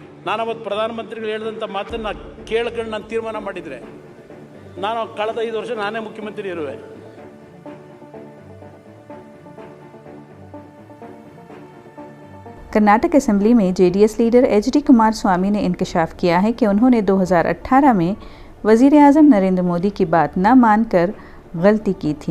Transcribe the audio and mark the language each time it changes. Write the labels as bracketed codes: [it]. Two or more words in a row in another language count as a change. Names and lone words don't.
[kn] ನಾನು ಅವತ್ತು ಪ್ರಧಾನಮಂತ್ರಿಗಳು ಹೇಳಿದಂಥ ಮಾತನ್ನು ಕೇಳ್ಕೊಂಡು ನಾನು ತೀರ್ಮಾನ ಮಾಡಿದರೆ ನಾನು ಕಳೆದ 5 ವರ್ಷ ನಾನೇ ಮುಖ್ಯಮಂತ್ರಿ ಇರುವೆ. [ur] کرناٹک اسمبلی میں جے ڈی ایس لیڈر ایچ ڈی کمارسوامی نے انکشاف کیا ہے کہ انہوں نے 2018 میں وزیر اعظم نریندر مودی کی بات نہ مان کر غلطی کی تھی.